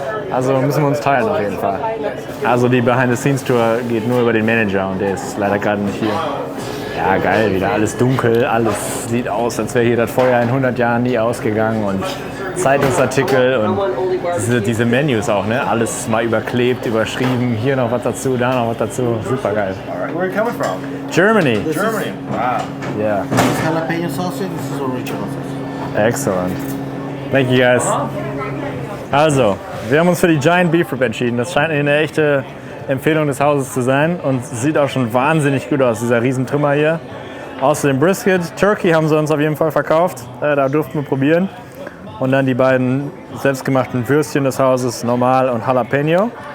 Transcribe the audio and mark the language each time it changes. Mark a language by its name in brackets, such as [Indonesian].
[German] Also müssen wir uns teilen auf jeden Fall. Also die Behind-the-Scenes-Tour geht nur über den Manager und der ist leider gerade nicht hier. Ja, geil, wieder alles dunkel, alles sieht aus, als wäre hier das Feuer in 100 Jahren nie ausgegangen und Zeitungsartikel und diese Menüs auch, ne? Alles mal überklebt, überschrieben, hier noch was dazu, da noch was dazu, super geil. [English] Where are you coming from? Germany. Germany. Wow. Yeah. This is jalapeno sausage, this is original sausage. Excellent. Thank you guys. [German] Also, wir haben uns für die Giant Beef Rib entschieden. Das scheint eine echte Empfehlung des Hauses zu sein und sieht auch schon wahnsinnig gut aus, dieser Riesentrümmer hier. Außerdem Brisket, Turkey haben sie uns auf jeden Fall verkauft, da durften wir probieren. Und dann die beiden selbstgemachten Würstchen des Hauses, normal und Jalapeno.